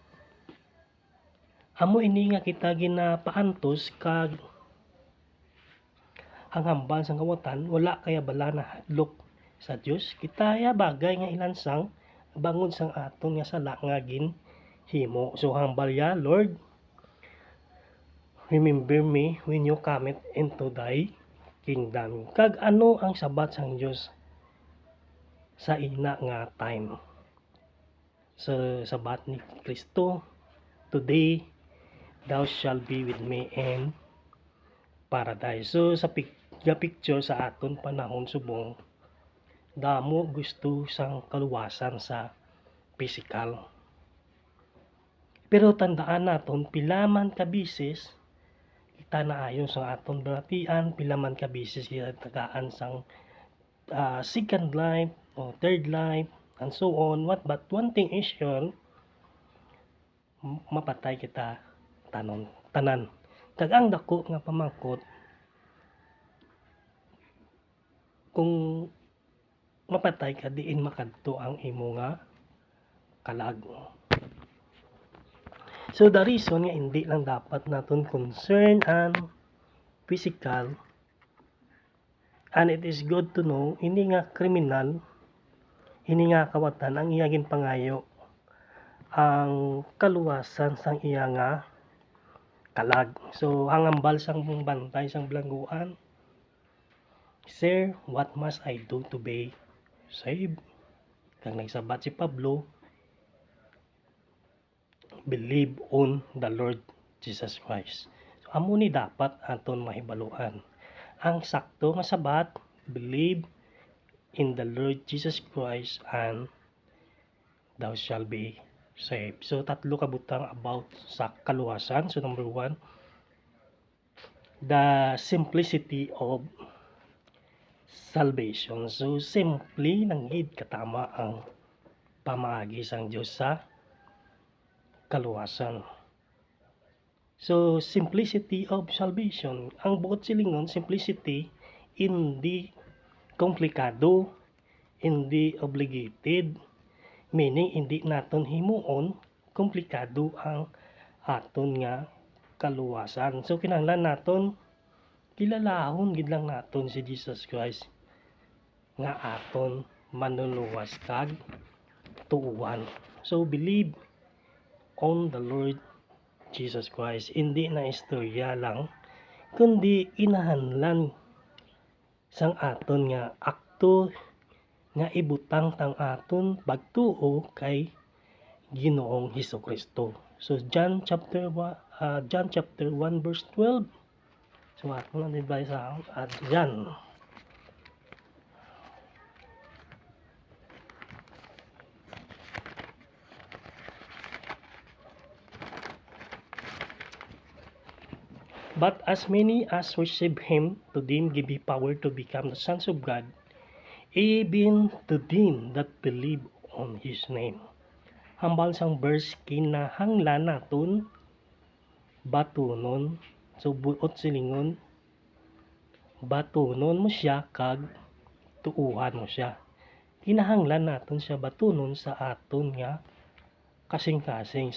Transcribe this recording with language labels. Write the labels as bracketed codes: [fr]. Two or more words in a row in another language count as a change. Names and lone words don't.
[hil] Amo ini nga kita ginapaantos kag ang hambal sang kawatan wala kaya bala na hadlok sa Dios. Kita ya bagay nga ilansang bangon sang aton nga sala nga ginhimo. So hambal ya, [en] Lord, remember me when you come into thy kingdom. [hil] Kag ano ang sabat sang Dios sa ina nga time? So sabat ni Kristo, [en] today thou shalt be with me in paradise. [hil] So sa picture sa aton panahon subong, damo gusto sang kaluwasan sa physical. Pero tandaan naton pilaman ka bisis kita naayon sa aton balatian, pilaman ka bisis kita tagaan sang [en] second life [hil] o [en] third life and so on. But one thing is sure, [hil] mapatay kita tanan. Kag ang dako nga pamangkot, kung mapatay ka diin makadto ang imo nga kalag. So [en] the reason [hil] nga hindi lang dapat naton concern ang physical, [en] and it is good to know [hil] hindi nga kriminal, hindi nga kawatan ang iyagin pangayo ang kaluwasan sang iya nga kalag. So ang ambal sang bantay sang bilangguan, Sir, [en] what must I do to be saved? [hil] Kang nagsabat si Pablo, [en] believe on the Lord Jesus Christ. [hil] So amo ni dapat aton mahibaluan. Ang sakto nga sabat, [en] believe in the Lord Jesus Christ and thou shall be saved. [hil] So tatlo ka butang about sa kaluwasan. [en] So number 1, the simplicity of salvation. [hil] So simply nanggid katama ang pamaagi sang Dios sa kaluwasan. [en] So simplicity of salvation. [hil] Ang buot silingon, simplicity, hindi komplikado, hindi obligated, meaning hindi naton himuon komplikado ang aton nga kaluwasan. So kinahanglan naton kilalahon gid lang naton si Jesus Christ nga aton manluluwas kag tuuhan. [en] So believe on the Lord Jesus Christ. [hil] Hindi na istorya lang, kundi inahanlan sang aton nga akto nga ibutang tang aton pagtuo kay Ginoong Hesukristo. [en] So John chapter 1 verse 12. [hil] So ato lang dibay sa John. [en] But as many as receive him, to them give he power to become the sons of God, even to them that believe on his name. [hil] Hambal sang verse kinahanglan naton batunon. So buot silingon, batunon mo siya kag tuuhan mo siya. Kinahanglan naton siya batunon sa aton nga kasing-kasing.